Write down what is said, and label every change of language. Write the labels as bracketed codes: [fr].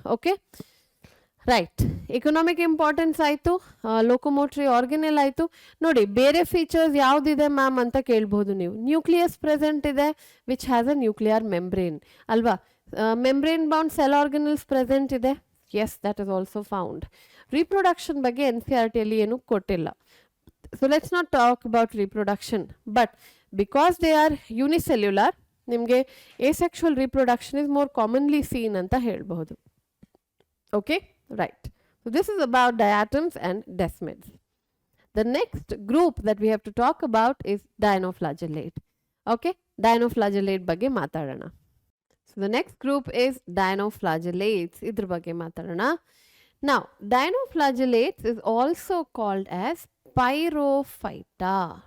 [kn] Okay, right. Economic importance ಆಯಿತು, ಲೋಕೋಮೋಟ್ರಿ organelle ಆಯಿತು. ನೋಡಿ, ಬೇರೆ ಫೀಚರ್ಸ್ ಯಾವುದಿದೆ ಮ್ಯಾಮ್ ಅಂತ ಕೇಳ್ಬೋದು ನೀವು. ನ್ಯೂಕ್ಲಿಯಸ್ ಪ್ರೆಸೆಂಟ್ ಇದೆ [en] which has a nuclear membrane [kn] ಅಲ್ವಾ. ಮೆಂಬ್ರೇನ್ ಬೌಂಡ್ ಸೆಲ್ ಆರ್ಗನೆಲ್ಸ್ ಪ್ರೆಸೆಂಟ್ ಇದೆ, [en] Yes, that is also found. [kn] Reproduction ಬಗ್ಗೆ NCERT ಅಲ್ಲಿ ಏನು ಕೊಟ್ಟಿಲ್ಲ. [en] So let's not talk about reproduction, but because they are unicellular, ನಿಮಗೆ asexual reproduction is more commonly seen [kn] ಅಂತ ಹೇಳ್ಬಹುದು. [en] Okay, right. So this is about diatoms and desmids. The next group that we have to talk about is dinoflagellate. [kn] Okay, dinoflagellate ಬಗ್ಗೆ ಮಾತಾಡೋಣ. [en] So the next group is dinoflagellates. [kn] ಇದ್ರ ಬಗ್ಗೆ ಮಾತಾಡೋಣ. [en] Now, dinoflagellates is also called as pyrophyta.